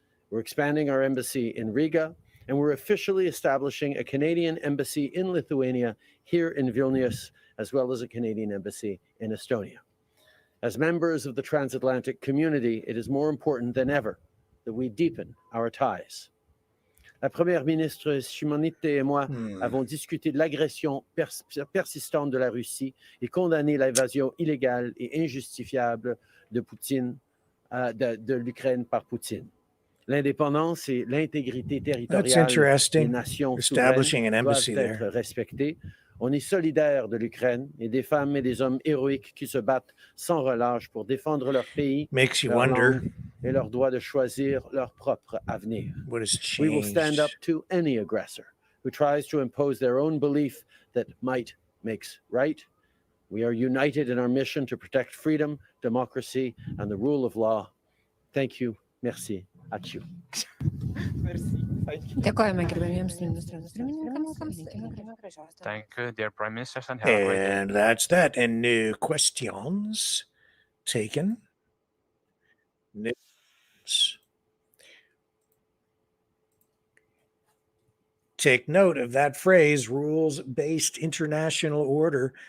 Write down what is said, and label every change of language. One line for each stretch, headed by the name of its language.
English: We're expanding our embassy in Riga, and we're officially establishing a Canadian embassy in Lithuania here in Vilnius, as well as a Canadian embassy in Estonia. As members of the transatlantic community, it is more important than ever that we deepen our ties.
French: La Première ministre Simonetta et moi avons discuté de l'agression persistante de la Russie et condamné l'invasion illégale et injustifiable de l'Ukraine par Poutine. L'indépendance et l'intégrité territoriale des nations souveraines doivent être respectées. On est solidaire de l'Ukraine et des femmes et des hommes héroïques qui se battent sans relâche pour défendre leur pays, leur langue et leur droit de choisir leur propre avenir.
English: We will stand up to any aggressor who tries to impose their own belief that might makes right. We are united in our mission to protect freedom, democracy, and the rule of law. Thank you.
French: Merci.
Lithuanian: Ačiū.
French: Merci.
English: Thank you.
Lithuanian: Dėkojame gerbėmiems ministrams pirmininkams. Linkime gražios dienos.
English: Thank you, dear Prime Ministers, and have a great day. And that's that. And new questions taken. News. Take note of that phrase, rules-based international order.